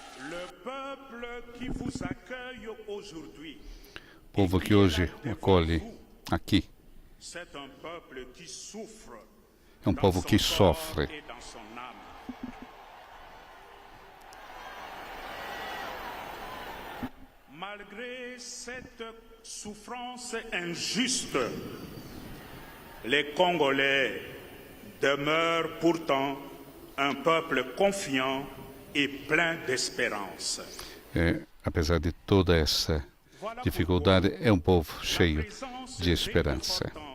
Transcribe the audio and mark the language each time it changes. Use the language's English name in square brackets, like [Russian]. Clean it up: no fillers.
[French] Le peuple qui vous accueille aujourd'hui, [Portuguese] O povo que hoje o acolhe aqui [French] c'est un peuple qui souffre [Portuguese] é um povo que sofre [French] et dans son âme. Malgré cette souffrance injuste, les Congolais demeurent pourtant un peuple confiant et plein d'espérance. [Portuguese] Apesar de toda essa dificuldade, é um povo cheio de esperança.